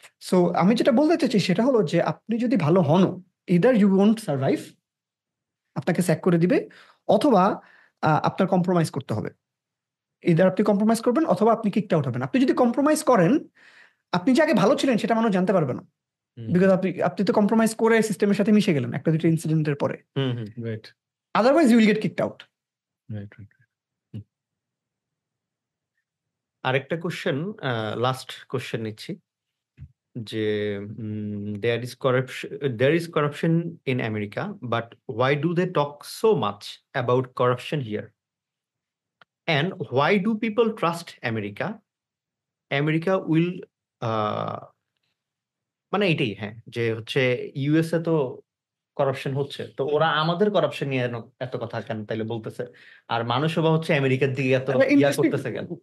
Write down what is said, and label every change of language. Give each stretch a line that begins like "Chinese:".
Bangla: So আমি যেটা বলতে চাইছি সেটা হলো যে আপনি যদি ভালো হন,
English: either you won't survive,
Bangla: আপনাকে স্যাক করে দিবে, অথবা আপনার কম্প্রোমাইজ করতে হবে। ইদার আপনি কম্প্রোমাইজ করবেন অথবা আপনি কিকড আউট হবেন। আপনি যদি কম্প্রোমাইজ করেন, আপনি যে আগে ভালো ছিলেন সেটা মানুষ জানতে পারবে না, বিকজ আপনি তো কম্প্রোমাইজ করে সিস্টেমের সাথে মিশে গেলেন একটা দুটো ইনসিডেন্টের পরে।
English: Right. Otherwise you will get kicked out. Right.
Bangla: আরেকটা কোশ্চেন, লাস্ট কোশ্চেন নিচ্ছি, যে
English: there is corruption in America, but why do they talk so much about corruption here? And why do people trust America? America will
Bangla: মানে এটাই, হ্যাঁ, যে হচ্ছে USA তো corruption হচ্ছে, তো ওরা আমাদের করাপশন নিয়ে এত কথা কেন তাইলে বলতেছে, আর মানুষও বা হচ্ছে আমেরিকার দিকে এত ইয়া করতেছে কেন?